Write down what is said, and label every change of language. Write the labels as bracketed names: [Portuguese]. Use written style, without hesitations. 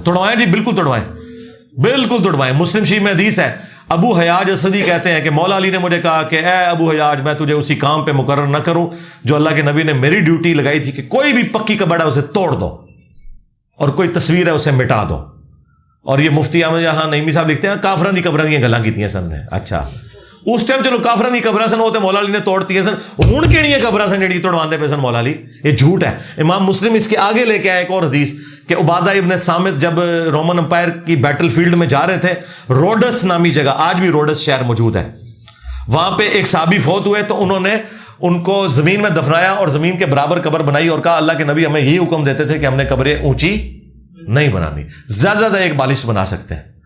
[Urdu] توڑوائیں جی، بالکل توڑوائیں، بالکل توڑوائیں. مسلم شریف میں حدیث ہے، ابو حیاج اسدی کہتے ہیں کہ مولا علی نے مجھے کہا کہ اے ابو حیاج میں تجھے اسی کام پہ مقرر نہ کروں جو اللہ کے نبی نے میری ڈیوٹی لگائی تھی کہ کوئی بھی پکی قبر ہے اسے توڑ دو اور کوئی تصویر ہے اسے مٹا دو. اور یہ مفتی احمد یہاں نعیمی صاحب لکھتے ہیں [Punjabi] کافراں دی قبراں دی گلاں کیتیاں سن نے. اچھا اس ٹائم چلو کافراں دی قبراں سن وہ تے مولا علی نے توڑتی سن، ہن کیڑیاں قبراں سن جڑی توڑواندے پے سن مولا علی؟ [Urdu] یہ جھوٹ ہے. امام مسلم اس کے آگے لے کے آیا ایک اور حدیث کہ عبادہ ابن صامت جب رومن امپائر کی بیٹل فیلڈ میں جا رہے تھے، روڈس نامی جگہ، آج بھی روڈس شہر موجود ہے، وہاں پہ ایک صحابی فوت ہوئے تو انہوں نے ان کو زمین میں دفنایا اور زمین کے برابر قبر بنائی اور کہا اللہ کے نبی ہمیں یہی حکم دیتے تھے کہ ہم نے قبریں اونچی نہیں بنانی، زیادہ زیادہ ایک بالش بنا سکتے ہیں.